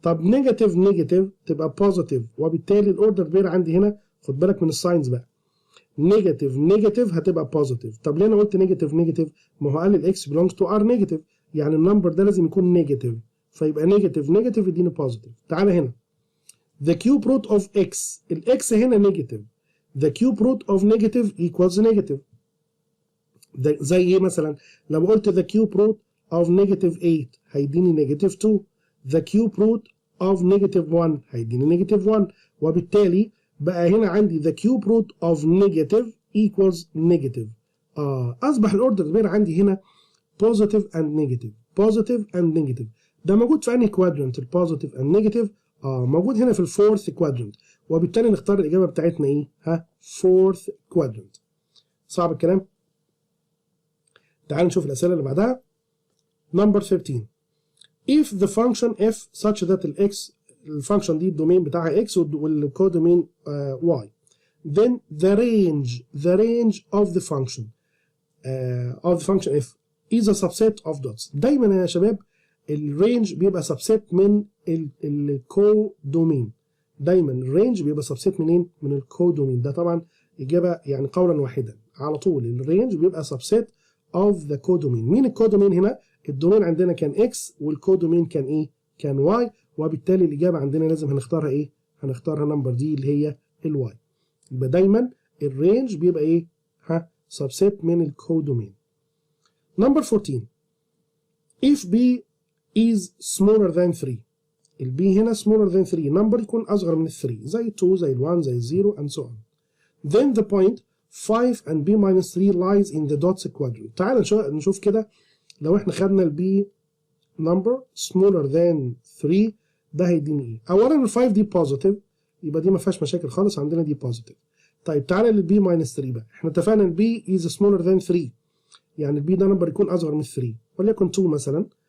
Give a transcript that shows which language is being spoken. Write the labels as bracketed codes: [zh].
[ar] طب نيجاتيف نيجاتيف تبقى بوزيتيف، وبالتالي الاوردر بير عندي هنا خد بالك من الساينز بقى، نيجاتيف نيجاتيف هتبقى بوزيتيف. طب ليه انا قلت نيجاتيف نيجاتيف؟ ما هو قال لي الاكس بيلونجز تو ار نيجاتيف، يعني النمبر ده لازم يكون نيجاتيف، فيبقى نيجاتيف نيجاتيف يديني بوزيتيف. تعالى هنا [en] the cube root of x، [ar] الاكس هنا نيجاتيف، [en] the cube root of negative equals negative. [ar] زي ايه مثلا؟ لو قلت [en] the cube root of negative 8 [ar] هيديني [en] negative 2، the cube root of negative 1 هيديني negative 1، [ar] وبالتالي بقى هنا عندي [en] the cube root of negative equals negative. [ar] اصبح الاوردر بين عندي هنا [en] positive and negative، positive and negative. [ar] ده موجود في انهي كوادرنت البوزيتيف اند نيجاتيف؟ موجود هنا في الفورث كوادرنت، وبالتالي نختار الاجابه بتاعتنا ايه؟ فورث كوادرنت. صعب الكلام؟ تعال نشوف الاسئله اللي بعدها. نمبر 13. [en] if the function f such that [ar] الاكس الفانكشن دي الدومين بتاعها x [en] والكودومين y then the range of the function f is a subset of dots. [ar] دايما يا شباب الرينج بيبقى سبسيت من الكودومين، دايما الرينج بيبقى سبسيت منين؟ من الكودومين. ده طبعا اجابه يعني قولا واحدا على طول، الرينج بيبقى سبسيت [en] of the codomain. [ar] مين الكودومين هنا؟ الدومين عندنا كان x والكودومين كان ايه؟ كان y، وبالتالي الاجابه عندنا لازم هنختارها ايه؟ هنختارها نمبر دي اللي هي الواي. يبقى دايما الرينج بيبقى ايه؟ [en] subset [ar] من الكودومين. [en] Number 14 if B is smaller than 3 ال B هنا smaller than 3 number [ar] يكون أصغر من [en] ال 3 زي 2 زي ال 1 زي ال 0 and so on. Then the point 5 and B minus 3 lies in the dots quadrant. [ar] تعال نشوف كده لو احنا خدنا ال B [en] number smaller than 3 [ar] ده هيديني ايه؟ أولا ال 5 دي positive يبقى دي ما فيهاش مشاكل خالص، عندنا دي positive. طيب تعالى لل B minus 3 بقى، احنا اتفقنا ال [en] B is smaller than 3 [ar] يعني ال B ده نمبر يكون أصغر من 3 وليكن 2 مثلا.